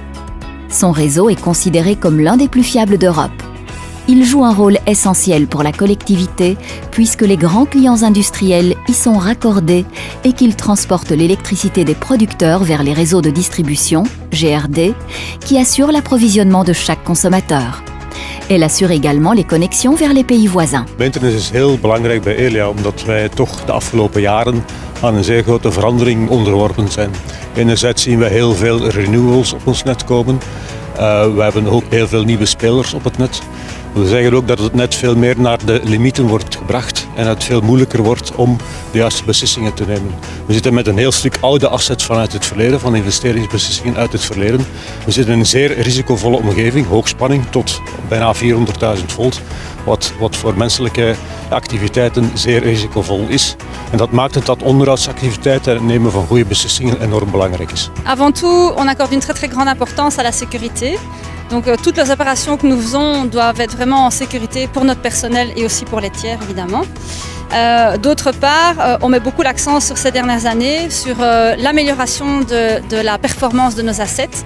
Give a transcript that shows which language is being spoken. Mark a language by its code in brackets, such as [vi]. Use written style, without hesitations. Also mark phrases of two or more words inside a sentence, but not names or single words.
[fr] Son réseau est considéré comme l'un des plus fiables d'Europe. Il joue un rôle essentiel pour la collectivité puisque les grands clients industriels y sont raccordés et qu'ils transportent l'électricité des producteurs vers les réseaux de distribution, GRD, qui assurent l'approvisionnement de chaque consommateur. Elle assure également les connexions vers les pays voisins. [nl] Maintenance is heel belangrijk bij Elia omdat wij toch de afgelopen jaren aan een zeer grote verandering onderworpen zijn. Enerzijds zien we heel veel renewals op ons net komen. We hebben ook heel veel nieuwe spelers op het net. We zeggen ook dat het net veel meer naar de limieten wordt gebracht en het veel moeilijker wordt om de juiste beslissingen te nemen. We zitten met een heel stuk oude assets vanuit het verleden, van investeringsbeslissingen uit het verleden. We zitten in een zeer risicovolle omgeving, hoogspanning tot bijna 400.000 volt, wat voor menselijke activiteiten zeer risicovol is. En dat maakt het dat onderhoudsactiviteiten en het nemen van goede beslissingen enorm belangrijk is. [fr] Avant tout, on accorde une très grande importance à la sécurité. Donc toutes les opérations que nous faisons doivent être vraiment en sécurité pour notre personnel et aussi pour les tiers évidemment. D'autre part, on met beaucoup l'accent sur ces dernières années sur l'amélioration de la performance de nos assets.